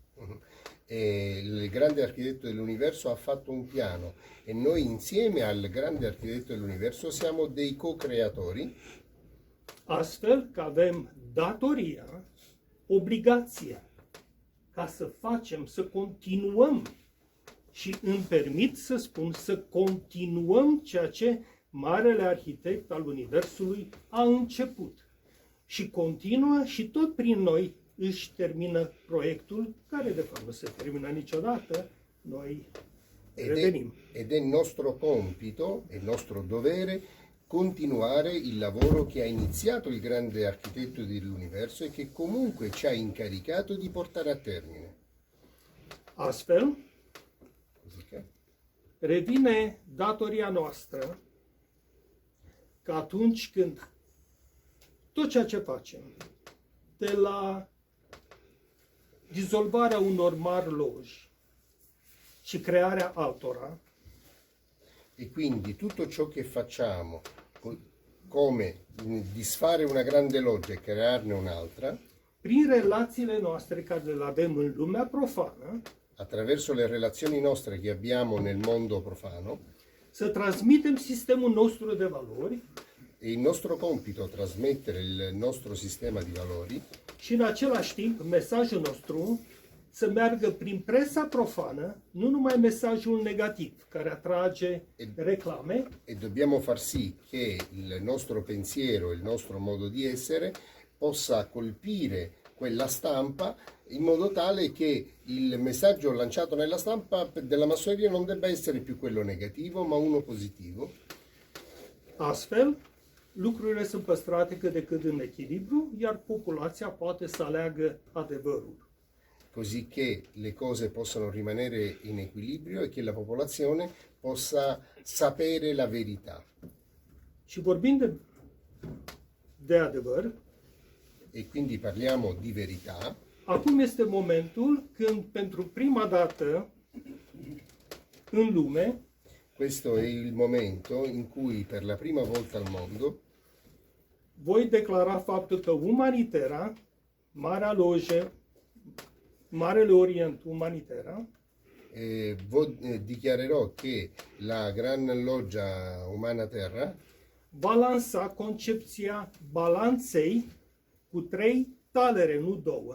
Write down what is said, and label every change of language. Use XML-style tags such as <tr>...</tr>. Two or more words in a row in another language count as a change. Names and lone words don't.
<it>E il grande architetto dell'universo ha fatto un piano e noi insieme al grande architetto dell'universo siamo dei co-creatori,</it> <ro>Astfel că avem datoria, obligația, ca să facem, să continuăm și îmi permit să spun să continuăm ceea ce Marele Arhitect al Universului a început. Și continuă și tot prin noi își termină proiectul, care de fapt nu se termină niciodată, noi revenim.</ro> <it>ed è nostro compito, è nostro dovere continuare il lavoro che ha iniziato il grande architetto dell'universo e che comunque ci ha incaricato di portare a termine.</it> <ro>Astfel,</ro> <it>Così che</it> <ro>revine datoria noastră că atunci când tot ceea ce facem, de la dizolvarea unor mari loji și crearea altora,</ro> <it>E quindi tutto ciò che facciamo, come disfare una grande loggia e crearne un'altra,</it> <ro>prin relațiile noastre care le avem în lumea profană,</ro> <it>attraverso le relazioni nostre che abbiamo nel mondo profano,</it> <ro>să transmitem sistemul nostru de valori</ro> <it>è il nostro compito trasmettere il nostro sistema di valori</it> <ro>și în același timp mesajul nostru să meargă prin presa profană, nu numai mesajul negativ care atrage reclame,</ro> <it>e dobbiamo far sì che il nostro pensiero, il nostro modo di essere possa colpire quella stampa in modo tale che il messaggio lanciato nella stampa della massoneria non debba essere più quello negativo ma uno positivo.</it> <ro>Astfel, lucrurile sunt păstrate cât de cât în echilibru, iar populația poate să aleagă adevărul.</ro> <it>Così che le cose possano rimanere in equilibrio e che la popolazione possa sapere la verità.</it> <ro>Și vorbind de adevăr,</ro> <it>E quindi parliamo di verità.</it> <ro>acum este momentul când pentru prima dată în lume</ro> <it>Questo è il momento in cui per la prima volta al mondo</it> <ro>voi declara faptul că Umanitera, Marea Loge, Marele Orient Umanitera,</ro> <it>dichiarerò che la Gran Loggia Umana Terra</it> <ro>va lansa concepția balanței cu 3 talere, nu 2.</ro>